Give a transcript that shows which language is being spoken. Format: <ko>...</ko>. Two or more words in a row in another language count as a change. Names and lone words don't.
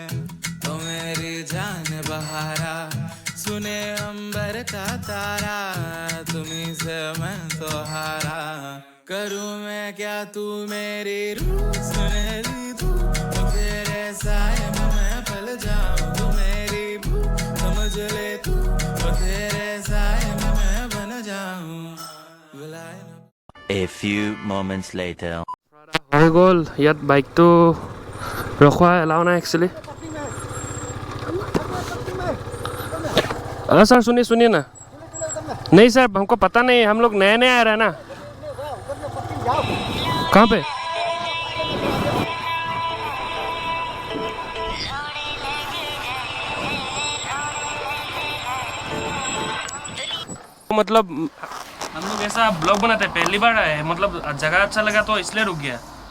<hi>तो मेरी जान बहारा, सुने अंबर का तारा, तुम्ही से मैं तो हारा। करूँ मैं क्या तू मेरी रूह सुनहरी तू, तेरे साए में मैं पल जाऊँ। तू मेरी भूख समझ ले तू, तेरे साए में मैं बन जाऊँ। भुलाए न।</hi> <en>A few moments later.</en> <as>হৈ গ'ল, ইয়াত বাইকটো ৰখোৱা এলাও নাই एक्चुअली।</as> <hi>सर सुनिए सुनिए ना। नहीं सर, हमको पता नहीं, हम लोग नए नए आ रहे हैं ना। कहाँ पे? मतलब हम लोग ऐसा ब्लॉग बनाते हैं, पहली बार आए हैं, मतलब जगह अच्छा लगा तो इसलिए रुक गया।</hi>